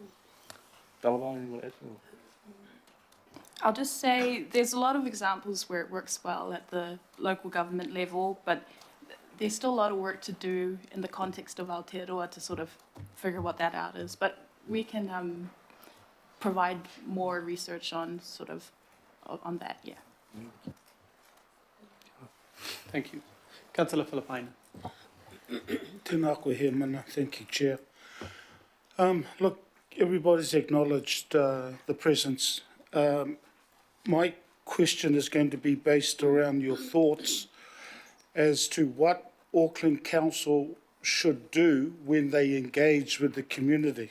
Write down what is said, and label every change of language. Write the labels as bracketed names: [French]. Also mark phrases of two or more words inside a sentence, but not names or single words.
[English] I'll just say there's a lot of examples where it works well at the local government level, but there's still a lot of work to do in the context of Aotearoa to sort of figure what that out is. But we can provide more research on sort of on that, yeah. Thank you. Councillor Filipaina. [Māori] Tēnā koe he mana. [English] Thank you, Chair. Look, everybody's acknowledged the presence. My question is going to be based around your thoughts as to what Auckland Council should do when they engage with the community.